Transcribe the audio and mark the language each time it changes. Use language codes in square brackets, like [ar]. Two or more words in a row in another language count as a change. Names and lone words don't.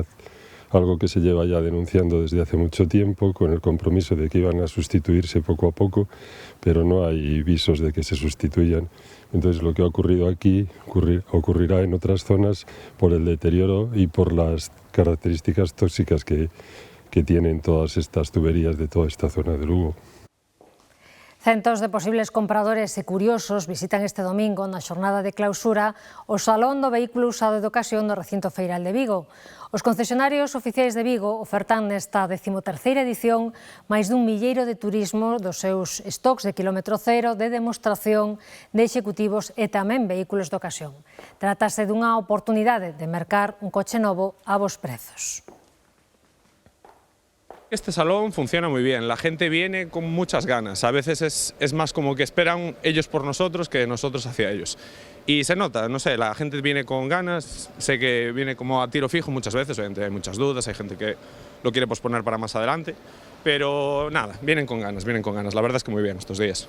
[es] Algo que se lleva ya denunciando desde hace mucho tiempo, con el compromiso de que iban a sustituirse poco a poco, pero no hay visos de que se sustituyan. Entonces lo que ha ocurrido aquí ocurrirá en otras zonas por el deterioro y por las características tóxicas que tienen todas estas tuberías de toda esta zona de Lugo. [gl] Centos de posibles compradores e curiosos visitan este domingo na xornada de clausura o Salón do Vehículo Usado de Ocasión do Recinto Feiral de Vigo. Os concesionarios oficiais de Vigo ofertan nesta 13ª edición máis dun milleiro de turismo dos seus stocks de kilómetro cero, de demostración, de executivos e tamén vehículos de ocasión. Trátase dunha oportunidade de mercar un coche novo a bons prezos. [es] Este salón funciona muy bien, la gente viene con muchas ganas, a veces es más como que esperan ellos por nosotros que nosotros hacia ellos. Y se nota, no sé, la gente viene con ganas, sé que viene como a tiro fijo muchas veces, obviamente hay muchas dudas, hay gente que lo quiere posponer para más adelante, pero nada, vienen con ganas, la verdad es que muy bien estos días.